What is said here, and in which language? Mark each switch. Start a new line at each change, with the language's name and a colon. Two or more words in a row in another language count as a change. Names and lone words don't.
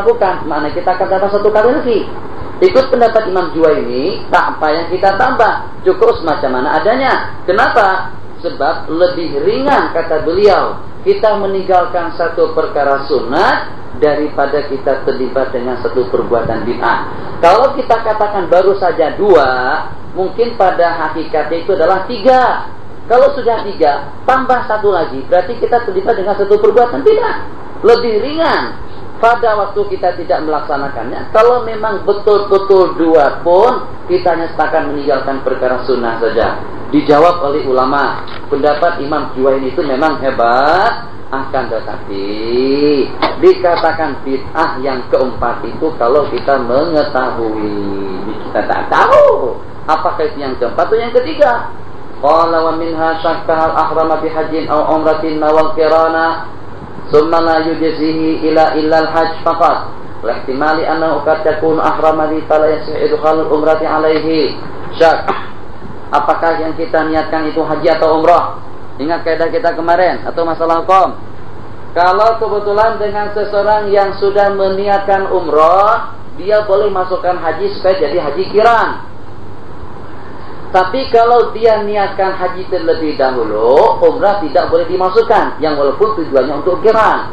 Malay: Maknanya kita akan tambah 1 kali lagi. Ikut pendapat Imam Juwaini, tak payah kita tambah, cukup semacam mana adanya. Kenapa? Sebab lebih ringan, kata beliau, kita meninggalkan satu perkara sunat daripada kita terlibat dengan satu perbuatan bid'ah. Kalau kita katakan baru saja 2, mungkin pada hakikatnya itu adalah 3. Kalau sudah 3, tambah 1 lagi, berarti kita terlibat dengan satu perbuatan bid'ah. Lebih ringan pada waktu kita tidak melaksanakannya. Kalau memang betul-betul 2 pun, kita hanya setakat meninggalkan perkara sunnah saja. Dijawab oleh ulama, pendapat Imam Juwaini itu memang hebat, akan tetapi dikatakan bid'ah yang keempat itu kalau kita mengetahui. Kita tak tahu apakah itu yang keempat atau yang ketiga.
Arabic: قال ومنها شك هل أحرم بحج أو عمرة نوى القران ثم لا يجزيه إلا الحج فقط. واحتمال أنه قد تكون أحرم ب فلا يصح إدخال العمرة عليه.
Malay: Syak, apakah yang kita niatkan itu haji atau umrah? Ingat kaidah kita kemarin atau masalah hukum. Kalau kebetulan dengan seseorang yang sudah meniatkan umrah, dia boleh masukkan haji supaya jadi haji kiran. Tapi kalau dia niatkan haji terlebih dahulu, umrah tidak boleh dimasukkan, yang walaupun tujuannya untuk kiran.